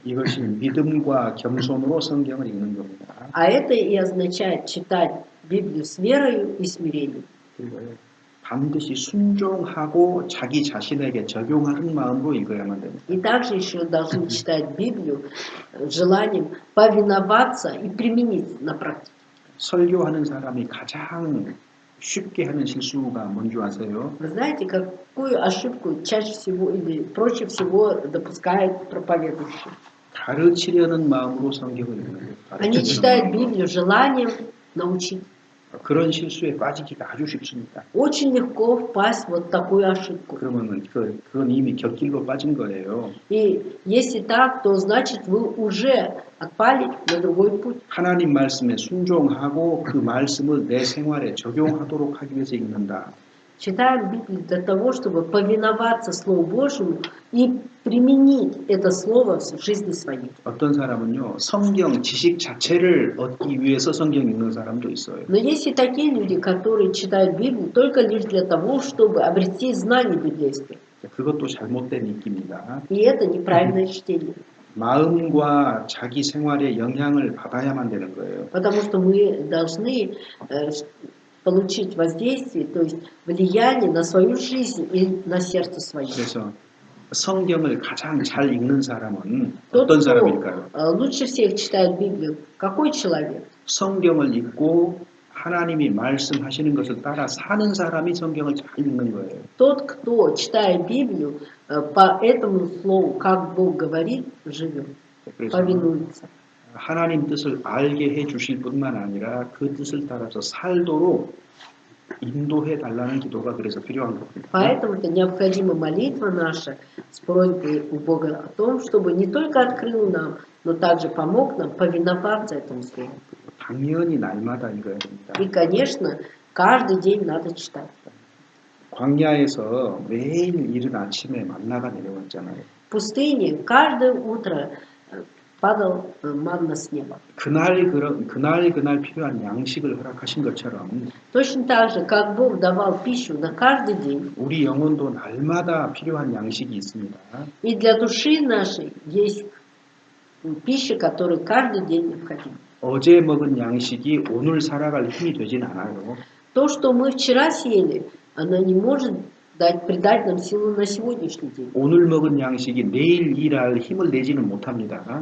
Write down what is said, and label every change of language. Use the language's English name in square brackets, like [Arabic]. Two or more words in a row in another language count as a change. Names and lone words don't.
[Korean] 이것이 믿음과 겸손으로 성경을 읽는 겁니다. [Russian] А это и означает читать Библию с верою и смирением. [Korean] 그리고 반드시 순종하고 자기 자신에게 적용하는 마음으로 읽어야만 됩니다. [Russian] И также еще должны читать Библию с желанием повиноваться и применить на практике. [Korean] 설교하는 사람이 가장 쉽게 하는 실수가 뭔지 아세요? [Russian] Вы знаете, какую ошибку чаще всего или проще всего допускает проповедующий? [Korean] 가르치려는 마음으로 성경을 읽는 거예요. [Russian] Они читают Библию желанием научить. [Korean] 그런 실수에 빠지기가 아주 쉽습니다. [Russian] Очень легко впасть в вот такую ошибку. [Korean] 그러면 그건 이미 곁길로 빠진 거예요. [Russian] И если так, то значит вы уже отпали на другой путь. [Korean] 하나님 말씀에 순종하고 그 말씀을 내 생활에 적용하도록 하기 위해서 읽는다. [Russian] Читаем Библию для того, чтобы повиноваться Слову Божьему и применить это Слово в жизни своей. [Korean] 어떤 사람은요, 성경 지식 자체를 얻기 위해서 성경 읽는 사람도 있어요. [Russian] Но есть и такие люди, которые читают Библию только лишь для того, чтобы обрести знания библейские. [Korean] 그것도 잘못된 읽기입니다. [Russian] И это неправильное чтение. [Korean] 마음과 자기 생활에 영향을 받아야만 되는 거예요. [Russian] Потому что мы должны получить воздействие, то есть влияние на свою жизнь и на сердце свое. [Korean] 그래서 성경을 가장 잘 읽는 사람은 [Russian] Тот, [Korean] 어떤 [Russian] кто [Korean] 사람일까요? [Russian] лучше всех читает Библию, какой человек? [Korean] 성경을 읽고 하나님이 말씀하시는 것을 따라 사는 사람이 성경을 잘 읽는 거예요. [Russian] Тот, кто читает Библию, по этому слову, как Бог говорит, живет, [Korean] 그래서 [Russian] повинуется. [Korean] 하나님 뜻을 알게 해 주실 뿐만 아니라 그 뜻을 따라서 살도록 인도해 달라는 기도가 그래서 필요한 겁니다. [Russian] Поэтому-то необходима молитва наша с просьбой у Бога о том, чтобы не только открыл нам, но также помог нам повиноваться этому слову. [Korean] 당연히 날마다 읽어야 됩니다. [Russian] И, конечно, каждый день надо читать. [Korean] 광야에서 매일 이른 아침에 만나가 내려왔잖아요. [Russian] В пустыне каждое утро падал манна с неба. [Korean] 그날 필요한 양식을 허락하신 것처럼 [Russian] Точно так же, как Бог давал пищу на каждый день, [Korean] 우리 영혼도 날마다 필요한 양식이 있습니다. [Russian] и для души нашей есть пища, которая каждый день необходима. [Korean] 어제 먹은 양식이 오늘 살아갈 힘이 되진 않아요. [Russian] То, что мы вчера съели, оно не может придать нам силу на сегодняшний день. [Korean] 오늘 먹은 양식이 내일 일할 힘을 내지는 못합니다.